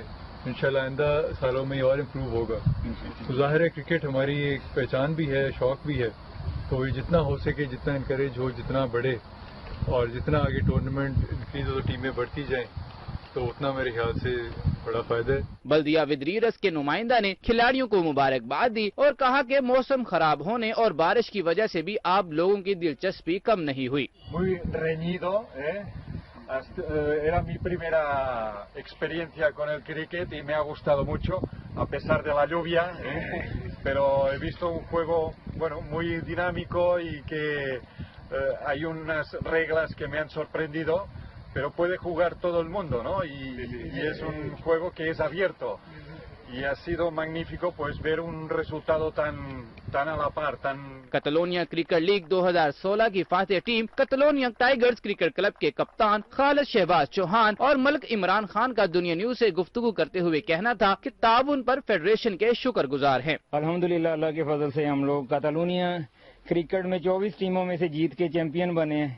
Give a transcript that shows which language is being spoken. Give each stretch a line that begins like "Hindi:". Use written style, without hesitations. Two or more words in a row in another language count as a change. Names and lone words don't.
Urdu: انشاءاللہ آئندہ سالوں میں اور امپروو ہوگا۔ تو ظاہر ہے کرکٹ ہماری ایک پہچان بھی ہے، شوق بھی ہے، تو یہ جتنا ہو سکے، جتنا انکریج ہو، جتنا بڑھے اور جتنا آگے
English: tournament increase
Urdu: ہو، ٹیمیں بڑھتی جائیں، تو اتنا میرے خیال سے بڑا فائدہ ہے. بلدیہ ودریرس کے نمائندہ نے کھلاڑیوں کو مبارکباد دی اور کہا کہ موسم خراب ہونے اور بارش کی وجہ سے بھی آپ لوگوں کی دلچسپی کم نہیں ہوئی.
Spanish: Era mi primera experiencia con el cricket y me ha gustado mucho, a pesar de la lluvia, pero he visto un juego muy dinámico y que hay unas reglas que me han sorprendido, pero puede jugar todo el mundo, ¿no? Y es un juego que es abierto. Y ha sido magnífico pues ver un resultado tan a la par, tan...
Urdu: کاتالونیا کرکٹ لیگ 2016 کی فاتح ٹیم کاتالونیا ٹائیگرز کرکٹ کلب کے کپتان خالد شہباز چوہان اور ملک عمران خان کا دنیا نیوز سے گفتگو کرتے ہوئے کہنا تھا کہ تاؤن پر فیڈریشن کے شکرگزار ہیں. الحمدللہ، اللہ کے فضل سے ہم لوگ کاتالونیا کرکٹ میں 24 ٹیموں میں سے جیت کے چیمپئن بنے ہیں.